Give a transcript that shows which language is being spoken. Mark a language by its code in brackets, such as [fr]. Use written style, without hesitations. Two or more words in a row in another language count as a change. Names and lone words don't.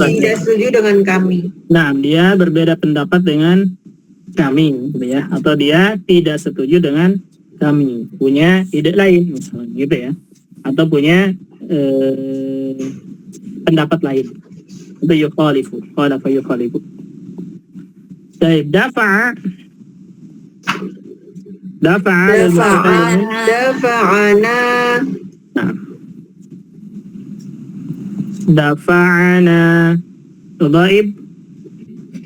[id] Tidak setuju dengan kami. Nah, dia berbeda pendapat dengan kami, gitu ya. Atau dia tidak setuju dengan kami, punya ide lain, misalnya, gitu ya. Atau punya pendapat lain. [ar] Itu yukhalifu, khalafa yukhalifu. [id] Baik, dafa'ana. Nah. [ar] Dafa'ana. Ghaib.